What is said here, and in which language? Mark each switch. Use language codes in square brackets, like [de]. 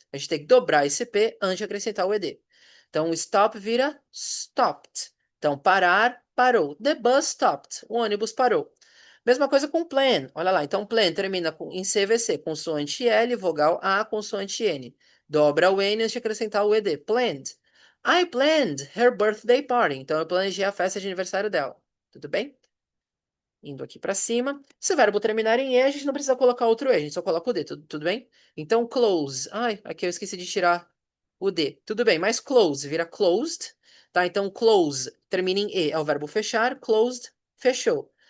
[pt] A gente tem que dobrar esse P antes de acrescentar o ED. Então, stop vira stopped. Então, parar, parou. [en] The bus stopped. [pt] O ônibus parou. Mesma coisa com plan. Olha lá. Então, plan termina em CVC, consoante L, vogal A, consoante N. Dobra o N antes de acrescentar o ED. Planned. [en] I planned her birthday party. [pt] Então, eu planejei a festa de aniversário dela. Tudo bem? Indo aqui para cima. Se o verbo terminar em E, a gente não precisa colocar outro E, a gente só coloca o D, tudo bem? Então, close. Ai, aqui eu esqueci de tirar o D. Tudo bem, mas close vira closed, tá? Então, close termina em E, é o verbo fechar. Closed, fechou.